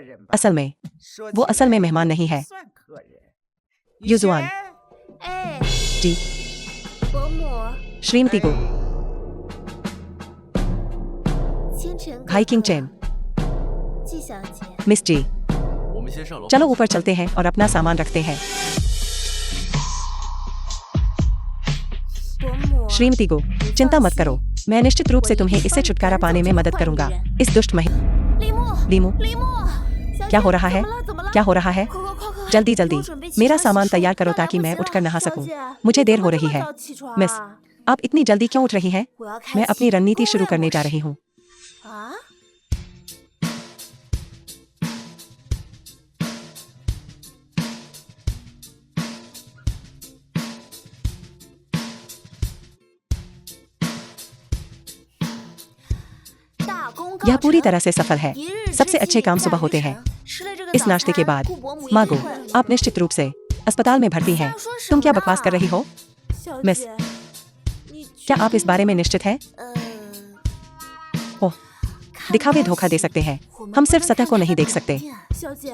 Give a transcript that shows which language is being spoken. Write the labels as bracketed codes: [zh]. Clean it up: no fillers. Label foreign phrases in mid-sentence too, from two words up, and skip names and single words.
[hi] असल में वो असल में मेहमान नहीं है। युजुआन जी, श्रीमती गो, [zh] 千尘哥 [hi] भाई किंग चेन, [zh] 季小姐， [hi] मिस जी। [zh] 我们先上楼。 [hi] चलो ऊपर चलते हैं और अपना सामान रखते हैं। [zh] 伯母， [hi] श्रीमती गो, चिंता मत करो, मैं निश्चित रूप से तुम्हें इससे छुटकारा पाने में मदद करूंगा। इस दुष्ट मही [zh] 李牧， [hi] लीमू, [zh] 李牧，小姐 [hi] क्या हो रहा है? [zh] 怎么了？怎么了？ [hi] क्या हो रहा है? [zh] 快快快快， [hi] जल्दी जल्दी [zh] 给我准备其 [hi] मेरा [zh] 他 [hi] सामान [zh] 洗漱 [hi] तैयार करो [zh] 快来 [hi] ताकि [zh] 不 [hi] मैं [zh] 及 [hi] उठकर [zh] 了 [hi] नहा [zh] 小 [hi] सकूं। [zh] 姐 [hi] मुझे [zh] 你 [hi] देर [zh] 怎 [hi] हो [zh] 么 [hi] रही [zh] 这么 [hi] है। [zh] 早起床 [hi] मिस, [zh] 啊 [hi] आप इतनी जल्दी क्यों उठ रही हैं? [zh] 我要开 [hi] मैं [zh] 启 [hi] अपनी रणनीति [zh] 工 [hi] शुरू [zh] 位 [hi] करने [zh] 模 [hi] जा [zh] 式 [hi] रही हूँ। [zh] 啊！ 大功告 [hi] यह पूरी [zh] 成 [hi] तरह से सफल है। [zh] 一日之 [hi] सबसे अच्छे [zh] 计 [hi] काम [zh] 在 [hi] सुबह [zh] 于 [hi] होते [zh] 晨 [hi] हैं। [zh] 吃了这个 [hi] इस [zh] 早 [hi] नाश्ते के [zh] 餐 [hi] बाद [zh] 顾伯母一 [hi] मागो, [zh] 定会 [hi] आप निश्चित रूप से अस्पताल में भर्ती हैं। तुम क्या बकवास कर रही हो? [zh] 小 [hi] मिस [zh] 姐，你 [hi] क्या [zh] 确 [hi] आप इस [zh] 定 [hi] बारे में निश्चित हैं? [zh] 呃， [hi] ओह, दिखावे धोखा दे सकते हैं। हम सिर्फ सतह को नहीं देख सकते। [zh] 小姐，